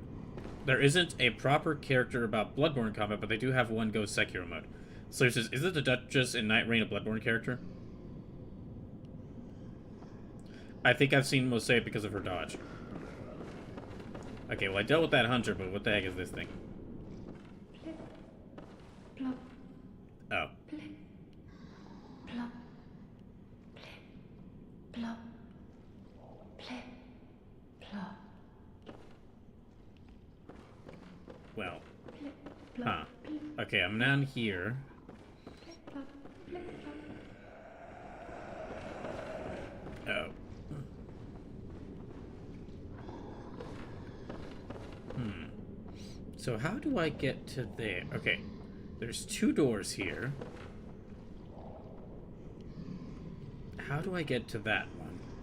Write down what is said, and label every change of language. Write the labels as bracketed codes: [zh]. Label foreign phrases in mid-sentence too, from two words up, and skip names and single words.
[en] There isn't a proper character about Bloodborne combat, but they do have one Go Sekiro mode. So he says, isn't the Duchess in Night Rain a Bloodborne character? I think I've seen Mo say it because of her dodge. Okay, well I dealt with that hunter, but what the heck is this thing? Plop, Oh. plip, plop, plip, plop, plip, plop, Well. plip, plop, Huh. plip, Okay, I'm down here. plop, plip, plop. Oh. So how do I get to there? Okay. There's 2 doors here. How do I get to that one?